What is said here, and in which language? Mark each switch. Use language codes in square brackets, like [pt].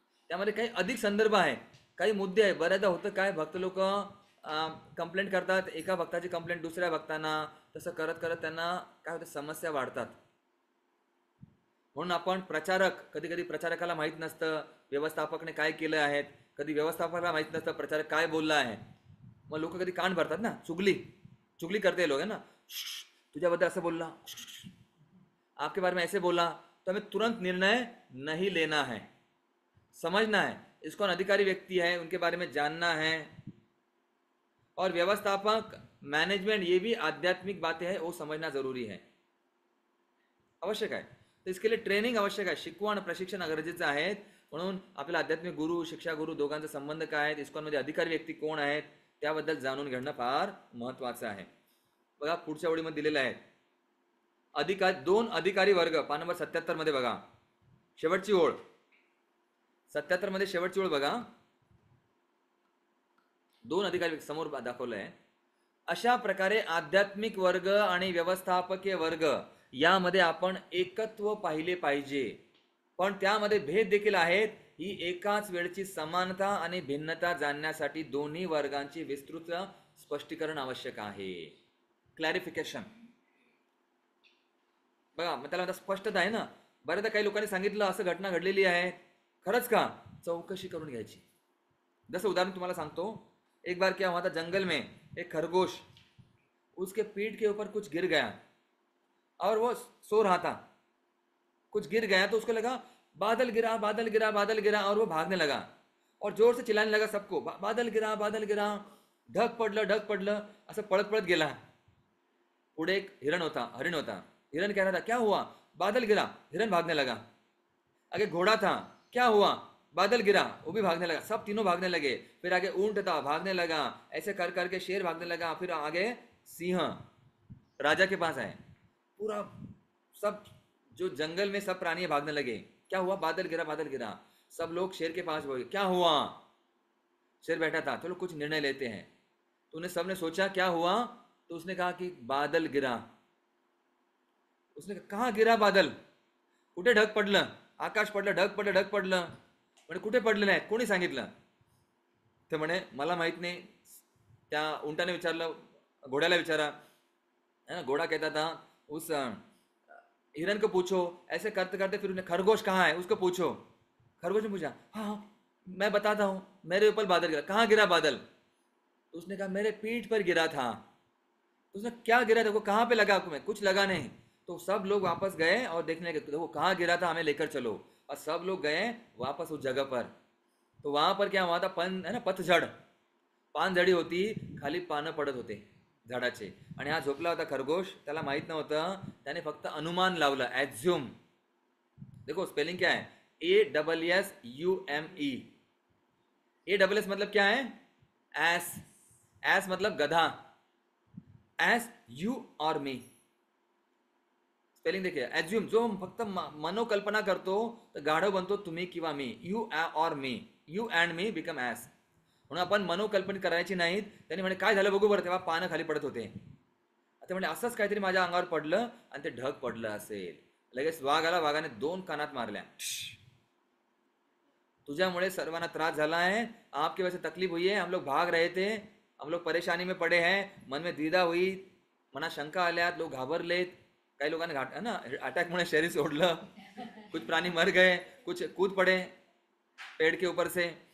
[mr] त्यामध्ये काही अधिक संदर्भ आहे, काही मुद्दे आहे. बऱ्याचदा होतं काय, भक्त लोक कंप्लेंट करतात, एका भक्ताची कंप्लेंट दुसऱ्या भक्तांना, तसं करत करत त्यांना काय होतं, समस्या वाढतात. म्हणून आपण प्रचारक, कधी कधी प्रचारकाला माहीत नसतं व्यवस्थापकने काय केलं आहे, कधी व्यवस्थापकाला माहीत नसतं प्रचारक काय बोलला आहे. मग लोक कधी कान भरतात ना, चुगली करते लोग है ना, तुझ्याबद्दल असं बोलला, [hi] आपके बारे में ऐसे बोला, तो हमें तुरंत निर्णय नहीं लेना है, समझना है. इसको अधिकारी व्यक्ति है, उनके बारे में जानना है. और व्यवस्थापक, मैनेजमेंट, ये भी आध्यात्मिक बातें हैं, वो समझना जरूरी है, [mr] आवश्यक आहे. [hi] तर इसके लिए ट्रेनिंग [mr] आवश्यक आहे, शिकवण प्रशिक्षण गरजेचं आहे. म्हणून आपल्याला आध्यात्मिक गुरु, शिक्षा गुरु दोघांचा संबंध काय आहेत, इस्कॉनमध्ये अधिकारी व्यक्ती कोण आहेत, त्याबद्दल जाणून घेणं फार महत्वाचं आहे. बघा पुढच्या ओळीमध्ये दिलेलं आहे. दोन अधिकारी वर्ग, पान नंबर 77 मध्ये बघा, शेवटची ओळ. 77 मध्ये शेवटची ओळ बघा. दोन अधिकारी समोर दाखवलंय. अशा प्रकारे आध्यात्मिक वर्ग आणि व्यवस्थापकीय वर्ग यामध्ये आपण एकत्व पाहिले पाहिजे, पण त्यामध्ये भेद देखील आहेत. ही एकाच वेळची समानता आणि भिन्नता जाणण्यासाठी दोन्ही वर्गांची विस्तृत स्पष्टीकरण आवश्यक आहे. क्लॅरिफिकेशन बघा, मग त्याला स्पष्टता आहे ना. बऱ्याचदा काही लोकांनी सांगितलं असं घटना घडलेली आहे, खरंच का, चौकशी करून घ्यायची. जसं उदाहरण तुम्हाला सांगतो. [hi] एक बार क्या हुआ था, जंगल में एक खरगोश, उसके पीठ के ऊपर कुछ गिर गया और वो सो रहा था. कुछ गिर गया तो उसको लगा बादल गिरा बादल गिरा बादल गिरा, और वो भागने लगा और जोर से चिल्लाने लगा सबको, बादल गिरा बादल गिरा, [mr] ढग पडलं, असं पळत पळत गेला. पुढे एक हरिण होता. [hi] हिरण कह रहा था क्या हुआ, बादल गिरा, हिरण भागने लगा. आगे घोड़ा था, क्या हुआ, बादल गिरा, वो भी भागने लगा. सब तीनों भागने लगे. फिर आगे ऊंट था, भागने लगा. ऐसे कर करके शेर भागने लगा. फिर आगे सिंह राजा के पास आए. पूरा सब जो जंगल में सब प्राणी भागने लगे. क्या हुआ, बादल गिरा बादल गिरा. सब लोग शेर के पास गए. क्या हुआ, शेर बैठा था. चलो कुछ निर्णय लेते हैं. तो उन्हें सबने सोचा क्या हुआ, तो उसने कहा कि बादल गिरा. उसने कहा गिरा बादल, [mr] कुठे ढग पडलं, आकाश पडलं, ढग पडलं. म्हणजे कुठे पडलं नाही, कोणी सांगितलं. ते म्हणे मला माहित नाही. त्या उंटाने विचारलं, घोड्याला विचारा. [hi] है ना, घोड़ा कहता था उस हिरन को पूछो, ऐसे करते करते फिर उन्हें खरगोश कहाँ है उसको पूछो। खरगोश ने पूछा, हाँ मैं बताता हूँ, मेरे ऊपर बादल गिरा। कहाँ गिरा बादल? तो उसने कहा मेरे पीठ पर गिरा था। तो उसने क्या गिरा था, वो कहाँ पे लगा? आपको में कुछ लगा नहीं। तो सब लोग वापस गए और देखने गए, देखो कहाँ गिरा था, हमें लेकर चलो। और सब लोग गए वापस उस जगह पर। तो वहां पर क्या हुआ था, है ना, पतझड, [mr] पान झडी होती, खाली पानं पडत होते झाडाचे, आणि हा झोपला होता खरगोश, त्याला माहित नव्हतं, त्याने फक्त अनुमान लावलं, ॲझ्युम. [hi] देखो स्पेलिंग क्या है, ASSUME. ASS मतलब क्या है, एस. एस मतलब गधा, एस यू और मी. [mr] स्पेलिंग देखिए, एज्युम, जो फक्त मनोकल्पना करतो तर गाढव बनतो तुम्ही किंवा मी. यू और मी, [en] You and me become us. [mr] म्हणून आपण मनोकल्पना करायची नाहीत. त्यांनी म्हणे काय झालं बघू बरं, तेव्हा पानं खाली पडत होते. आता म्हणजे असंच काहीतरी माझ्या अंगावर पडलं आणि ते ढग पडलं असेल. लगेच वाघ आला, वाघाने 2 कानात मारल्या. तुझ्यामुळे सर्वांना त्रास झाला है, [hi] आपकी वजह से तकलीफ हुई है, हम लोग भाग रहे थे, हम लोग परेशानी में पड़े हैं, मन में द्विधा हुई, [mr] मनात शंका आल्यात, लोग घाबरलेत, काही लोकांनी है ना अटॅकमुळे शरीर सोडलं, [hi] कुछ प्राणी मर गए, कुछ कूद पड़े पेड़ के ऊपर से.